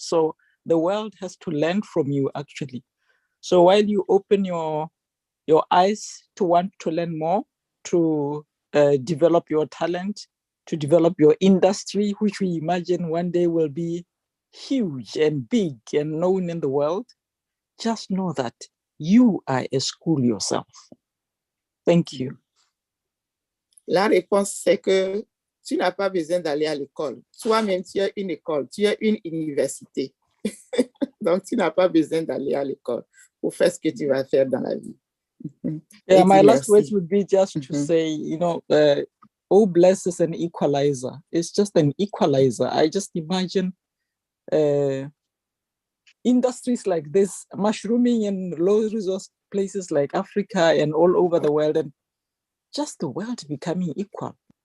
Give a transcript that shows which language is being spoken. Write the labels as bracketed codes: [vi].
[en] So the world has to learn from you, actually. So while you open your eyes to want to learn more, to develop your talent, to develop your industry, which we imagine one day will be huge and big and known in the world, just know that you are a school yourself. Thank you. [fr] La réponse, c'est que tu n'as pas besoin d'aller à l'école. Toi-même, tu as une école, tu as une université. Donc, tu n'as pas besoin d'aller à l'école pour faire ce que tu vas faire dans la vie. [en] Yeah, my last [fr] merci. [en] words would be just to say, oh, bless is an equalizer. It's just an equalizer. I just imagine industries like this mushrooming in low resource places like Africa and all over the world, and just the world becoming equal.